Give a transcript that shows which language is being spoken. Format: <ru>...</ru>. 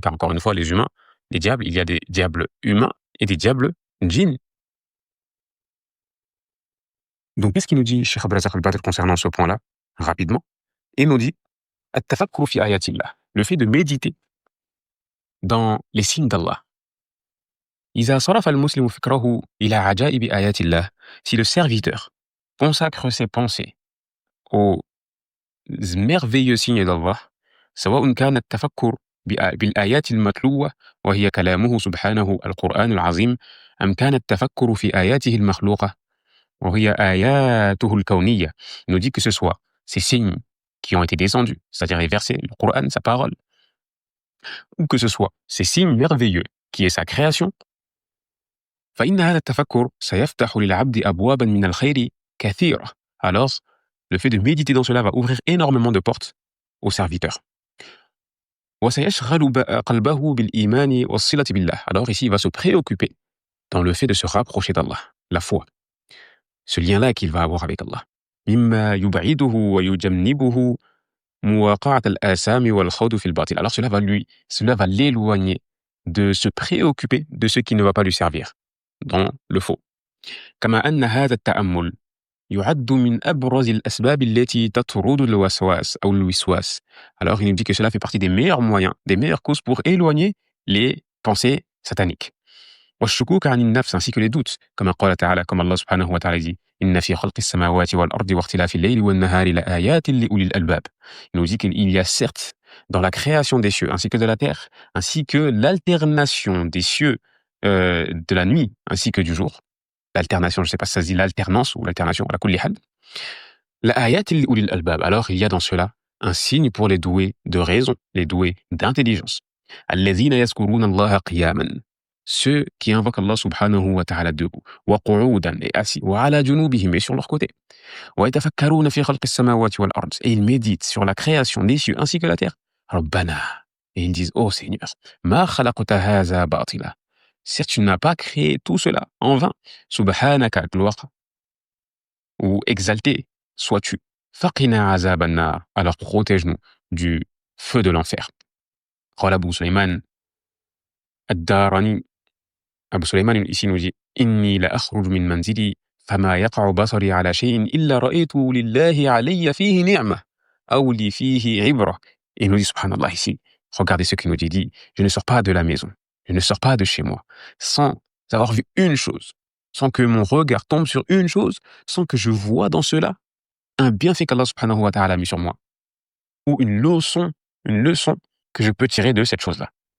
<fr>Car encore une fois, les humains, les diables, il y a des diables humains et des diables djinns. Donc, qu'est-ce qu'il nous dit, Cheikh Abdrazak al-Badr, concernant ce point-là, rapidement? Il nous dit</fr> <ar>التفكر في آيات الله,</ar> <fr>le fait de méditer dans les signes d'Allah.</fr> <ar>إذا صرف المسلم فكره إلى عجائب آيات الله,</ar> <fr>si le serviteur consacre ses pensées aux merveilleux signes d'Allah,</fr> <ar>سواء كان التفكر بالآيات المتلوة وهي كلامه سبحانه القرآن العظيم, أم كان التفكر في آياته المخلوقة وهي آياته الكونية.</ar> <fr>Il nous dit que ce soit ces signes qui ont été descendus, c'est-à-dire les versets, le Coran, sa parole, ou que ce soit ces signes merveilleux qui est sa création,</fr> <ar>فإن هذا التفكر سيفتح للعبد أبوابا من الخير كثيرة.</ar> <fr>Alors, le fait de méditer dans cela va ouvrir énormément de portes aux serviteurs.</fr> <ar>وسيشغل قلبه بالإيمان والصلة بالله.</ar> <fr>Alors ici, il va se préoccuper dans le fait de se rapprocher d'Allah, la foi, ce lien-là qu'il va avoir avec Allah.</fr> <ar>مما يبعده ويجنبه مواقعة الآثام والخوض في الباطل.</ar> <fr>Alors cela va l'éloigner de se préoccuper de ce qui ne va pas lui servir dans le faux.</fr> <ar>كما أن هذا التأمل يعد من أبرز الأسباب التي تطرد الوسواس أو الوسواس.</ar> <fr>Alors il nous dit que cela fait partie des meilleurs moyens, des meilleures causes pour éloigner les pensées sataniques.</fr> <ar>والشكوك عن النفس,</ar> <fr>ainsi que les doutes,</fr> <ar>كما قال تعالى,</ar> <fr>comme Allah subhanahu wa ta'ala dit,</fr> <ar>إن في خلق السماوات والأرض واختلاف الليل والنهار لآيات لأولي الألباب.</ar> <fr>Il nous dit qu'il y a certes dans la création des cieux ainsi que de la terre, ainsi que l'alternation des cieux de la nuit ainsi que du jour. L'alternation, je ne sais pas si ça se dit l'alternance ou l'alternation,</fr> <ar>ala kulli hal. لآيات لأولي الألباب.</ar> <fr>Alors il y a dans cela un signe pour les doués de raison, les doués d'intelligence.</fr> <ar>الذين يذكرون الله قياما,</ar> <fr>ceux qui invoquent Allah subhanahu wa ta'ala debout,</fr> <ar>وقعودا,</ar> <fr>et assis,</fr> <ar>وعلى جنوبهم,</ar> <fr>et sur leur côté,</fr> <ar>ويتفكرون في خلق السماوات والأرض,</ar> <fr>et ils méditent sur la création des cieux ainsi que la terre.</fr> <ar>ربنا,</ar> <fr>et ils disent, ô Seigneur,</fr> <ar>ما خلقت هذا باطلا,</ar> <fr>certes tu n'as pas créé tout cela en vain,</fr> <ar>subhanaka,</ar> <fr>gloire ou exalté sois-tu,</fr> <ar>faqina azab an-nar,</ar> <fr>alors protège-nous du feu de l'enfer.</fr> <ar>قال أبو سليمان الداراني,</ar> <fr>Abu Sulaiman ici nous dit</fr> <ar>إني لأخرج من منزلي فما يقع بصري على شيء إلا رأيت لله علي فيه نعمة أو لي فيه عبرة.</ar> <fr>Et il nous dit subhanallah ici, regardez ce qu'il nous dit, je ne sors pas de la maison, je ne sors pas de chez moi sans avoir vu une chose, sans que mon regard tombe sur une chose, sans que je vois dans cela un bienfait qu'Allah subhanahu wa ta'ala a mis sur moi, ou une leçon que je peux tirer de cette chose-là.</fr>